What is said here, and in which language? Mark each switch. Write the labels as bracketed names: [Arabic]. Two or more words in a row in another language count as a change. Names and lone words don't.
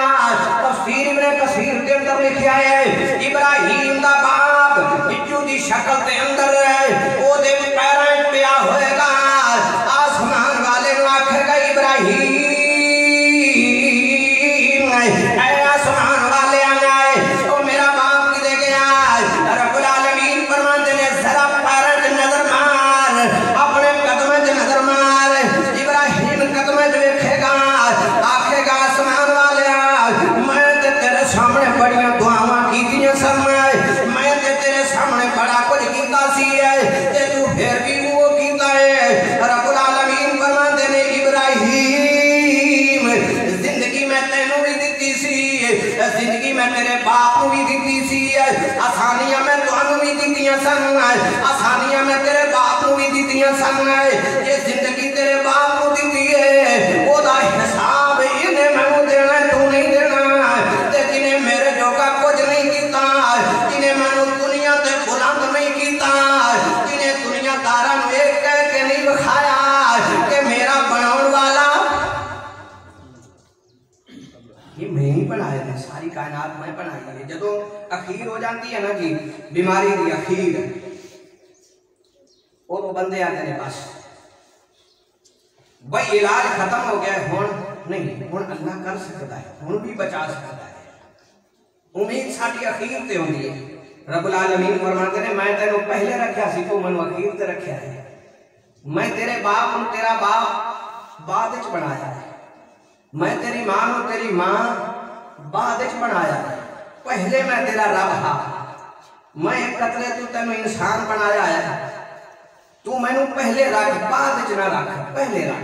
[Urdu] تفسیر ابن کثیر کے اندر لکھا ہے [Punjabi] ابراہیم دا باپ بجو دی شکل دے اندر اوہدے پیراں پیا ہووے گا. آسمان والے نوں آکھے گا ابراہیم آسمان والے آئے او میرا باپ کدھر گیا. رب العالمین فرماندے نے ذرا پیراں چ نظر مار، اپنے قدماں چ نظر مار. ابراہیم قدماں چ ویکھے گا، آکھے گا آسمان والے میں تے تیرے سامنے بڑیاں دعاواں کیتیاں سن، میں تے تیرے سامنے بڑا کجھ کیتا سی تے توں فیر بھی او کیتا ہے. رب العالمین فرماندے نے ابراہیم زندگی میں تینوں بھی دتی سی، زندگی میں تیرے باپ نوں بھی دتی سی، آسانیاں میں تہانوں بھی دتیاں سن، آسانیاں میں تیرے باپ نوں بھی دتیاں سن. اے زندگی تیرے باپ نوں دتی ہے اوہدا حساب انہے مینوں دینا، توں نہیں دینا. تے جنہے میرے جوگا کجھ نہیں کیتا، جنہے مینوں دنیا تے بلند نہیں کیتا، جنہے دنیاداراں نوں اک کہہ کے نہیں وکھایا کہ میرا بناؤݨ والا اے میں ہی بنایا ہے، ساری کائنات میں بنائی ہے. [Urdu] جدوں اخیر ہو جاتی ہے نا جی بیماری کی اخیر، وہ بندے آتے ہیں بس بھائی علاج ختم ہو گیا ہݨ نہیں، ہݨ اللہ کر سکتا ہے، ہݨ بھی بچا سکتا ہے. [Punjabi] امید ساڈی اخیر تے ہوندی ہے۔ رب العالمین فرماندے نے میں تینوں پہلے رکھا سی، توں مینوں اخیر تے رکھا ہے. میں تیرے باپ نوں تیرا باپ بعد وچ بنایا ہے، میں تیری ماں نوں تیری ماں بعد وچ بنایا ہے. پہلے میں تیرا رب ہاں، میں اک قطرے توں تینوں انسان بنایا ہے، توں مینوں پہلے رکھ بعد وچ نہ رکھ، پہلے رکھ.